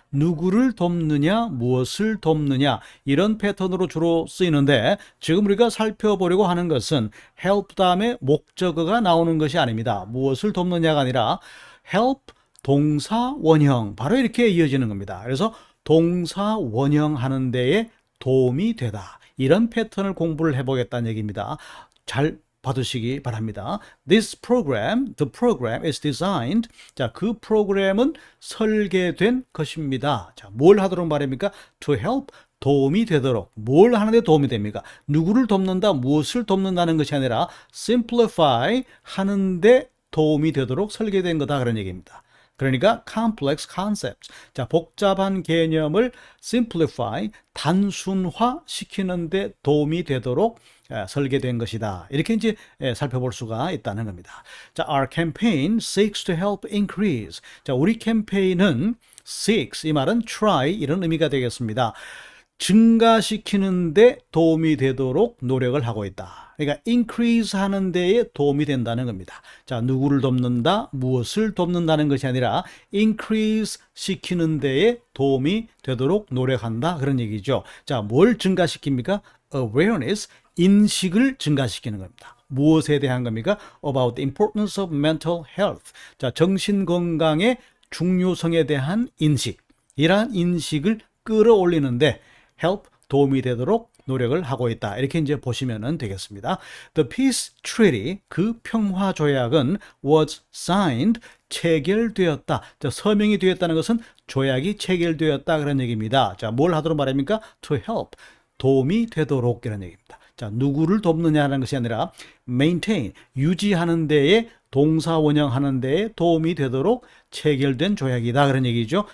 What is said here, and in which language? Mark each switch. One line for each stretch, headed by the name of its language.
Korean: 누구를 돕느냐, 무엇을 돕느냐, 이런 패턴으로 주로 쓰이는데 지금 우리가 살펴보려고 하는 것은 help 다음에 목적어가 나오는 것이 아닙니다. 무엇을 돕느냐가 아니라 help 동사 원형, 바로 이렇게 이어지는 겁니다. 그래서 동사 원형 하는 데에 도움이 되다, 이런 패턴을 공부를 해보겠다는 얘기입니다. 잘 받으시기 바랍니다.
English: This program, the program is designed.
Korean: 자, 그 프로그램은 설계된 것입니다. 자, 뭘 하도록 말입니까?
English: To help,
Korean: 도움이 되도록. 뭘 하는데 도움이 됩니까? 누구를 돕는다, 무엇을 돕는다는 것이 아니라 simplify, 하는데 도움이 되도록 설계된 거다, 그런 얘기입니다. 그러니까
English: complex concepts,
Korean: 자, 복잡한 개념을 simplify, 단순화 시키는데 도움이 되도록 설계된 것이다, 이렇게 이제 살펴볼 수가 있다는 겁니다.
English: 자, our campaign seeks to help increase.
Korean: 자, 우리 캠페인은 seeks, 이 말은 try, 이런 의미가 되겠습니다. 증가시키는데 도움이 되도록 노력을 하고 있다. 그러니까 increase 하는 데에 도움이 된다는 겁니다. 자, 누구를 돕는다, 무엇을 돕는다는 것이 아니라 increase 시키는 데에 도움이 되도록 노력한다, 그런 얘기죠. 자, 뭘 증가시킵니까? awareness, 인식을 증가시키는 겁니다. 무엇에 대한 겁니까?
English: About the importance of mental health.
Korean: 자, 정신 건강의 중요성에 대한 인식, 이러한 인식을 끌어올리는데 help, 도움이 되도록 노력을 하고 있다, 이렇게 이제 보시면 되겠습니다.
English: The Peace Treaty,
Korean: 그 평화 조약은
English: was signed,
Korean: 체결되었다. 자, 서명이 되었다는 것은 조약이 체결되었다, 그런 얘기입니다. 자, 뭘 하도록 말합니까?
English: To help,
Korean: 도움이 되도록, 이런 얘기입니다. 자, 누구를 돕느냐는 것이 아니라 maintain, 유지하는 데에, 동사 원형하는 데에 도움이 되도록 체결된 조약이다, 그런 얘기죠.